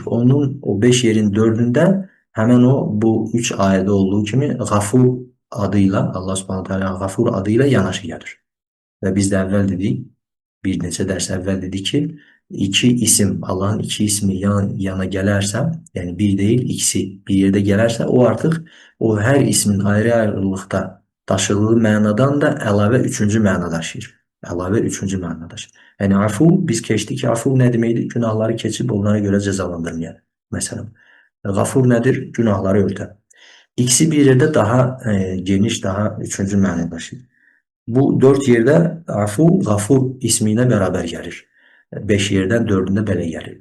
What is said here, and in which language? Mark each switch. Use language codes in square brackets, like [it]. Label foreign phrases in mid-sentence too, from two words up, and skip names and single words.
[tr] Onun o 5 yerin 4'ünde hemen o bu 3 ayette olduğu gibi Gafur adıyla Allah Subhanahu Teala Gafur adıyla yanaşı gelir. Ve biz de evvel dedik, bir neçə ders evvel dedik ki iki isim Allah'ın iki ismi yana gelerse yani bir değil ikisi bir yerde gelerse o artık o her ismin ayrı ayrılıkta taşıdığı manadan da [az] əlavə üçüncü mana daşıyır. Əlavə üçüncü mana daşıyır. [tr] Yani afu biz keçdik ki afu ne demekdir? Günahları keçip onlara göre cezalandırmayan. Mesela gafur nedir? Günahları örten. [az] İkisi bir yerde daha geniş, daha üçüncü mana daşıyır. [tr] Bu 4 yerde afu, gafur ismiyle beraber gelir. 5 yerden 4'ünde belə gelir.